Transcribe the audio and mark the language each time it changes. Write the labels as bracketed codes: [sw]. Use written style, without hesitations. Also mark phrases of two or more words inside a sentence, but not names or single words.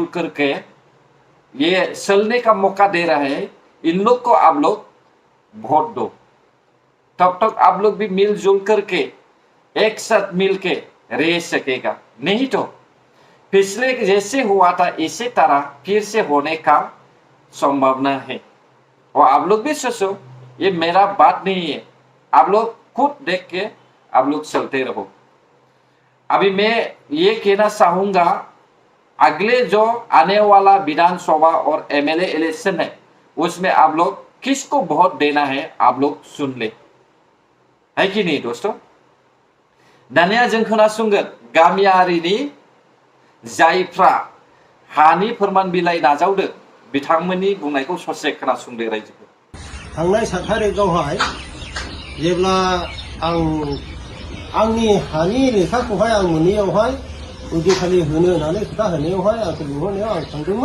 [hi] करके ये चलने का मौका दे रहा है इन लोग को आप लोग वोट दो तब तक आप लोग भी मिलजुल करके एक साथ मिलके रह सकेगा नहीं तो पिछले जैसे हुआ था इसी तरह फिर से होने का संभावना है और आप लोग भी सोचो ये मेरा बात नहीं है, आप लोग खुद देख के आप लोग चलते रहो। अभी मैं ये कहना चाहूंगा, अगले जो आने वाला विधानसभा और [en] MLA election [hi] है उसमें आप लोग किसको वोट देना है आप लोग सुन ले, है कि नहीं दोस्तों? [brx] दानिया जों खोनासंगोन गामियारिनि जायफ्रा हानि फोरमान बिलाइ नाजावदों बिथांमोननि बुंनायखौ ससे खोनासंदो रायजोफोर। थांनाय 7 तारिखआवहाय जेब्ला आंनि हानि लेखाखौहाय आं मोनैयावहाय उदिखालि होनो होननानै खोथा होनायावहाय आंखौ लिंहरनायाव आं थांदोंमोन।